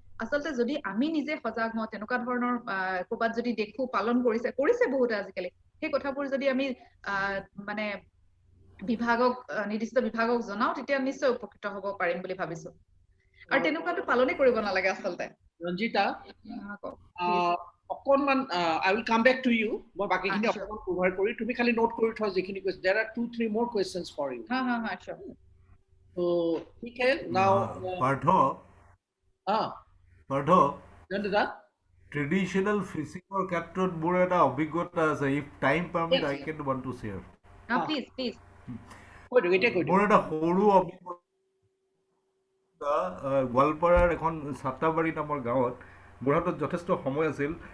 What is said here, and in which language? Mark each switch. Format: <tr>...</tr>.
<as>আচলতে যদি আমি নিজে সজাগ হওঁ, তেনেকুৱা ধৰণৰ ক'ৰবাত যদি দেখো পালন কৰিছে বহুতে আজিকালি, সেই কথাবোৰ যদি আমি মানে বিভাগক, নিৰ্দিষ্ট বিভাগক জনাও, তেতিয়া নিশ্চয় উপকৃত হ'ব পাৰিম বুলি ভাবিছো। আৰু তেনেকুৱাটো পালনে কৰিব নালাগে আচলতে।</as> <en>Ranjita, Please.</en> <as>অকণমান</as> <en>I will come back to you.</en> <as>মই বাকিখিনি</as> <en>Sure.</en> <as>অকণমান cover কৰি, তুমি খালি নোট কৰি থোৱা যিখিনি কৈছে।</as> <en>There are 2-3 more questions for you. Sure. So,</en> <hi>ठीक है,</hi> <en>now</en> <as>পাৰ্থ, Ranjita, ট্ৰেডিশ্যনেল ফিচিঙৰ ক্ষেত্ৰত মোৰ এটা অভিজ্ঞতা আছে।</as> <en>If time permit I can want to share. Please.</en> <as>কৈ দিওঁ, এতিয়া কৈ দিওঁ। মোৰ এটা সৰু অভিজ্ঞতা, গোৱালপাৰাৰ এখন চাটাবাৰী নামৰ গাঁৱত মোৰ হাতত যথেষ্ট সময় আছিল।</as>